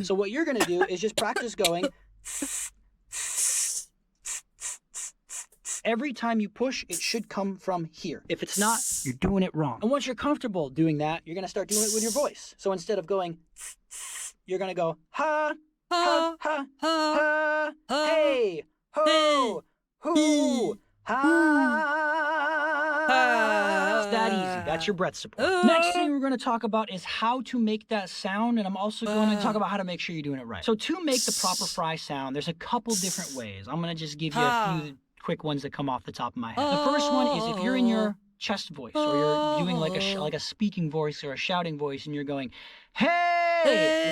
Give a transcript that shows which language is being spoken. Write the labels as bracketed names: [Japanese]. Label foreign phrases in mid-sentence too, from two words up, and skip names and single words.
[English] So what you're going to do is just practice going. Every time you push, it should come from here. If it's not, you're doing it wrong. And once you're comfortable doing that, you're going to start doing it with your voice. So instead of going, you're going to go, ha, ha, ha, ha, ha, hey, ho, hoo, ha. It's that easy. That's your breath support. Next thing we're going to talk about is how to make that sound, and I'm also going to talk about how to make sure you're doing it right. So to make the proper fry sound, there's a couple different ways. I'm going to just give you a few quick ones that come off the top of my head. The first one is if you're in your chest voice, or you're doing like a speaking voice or a shouting voice, and you're going, hey!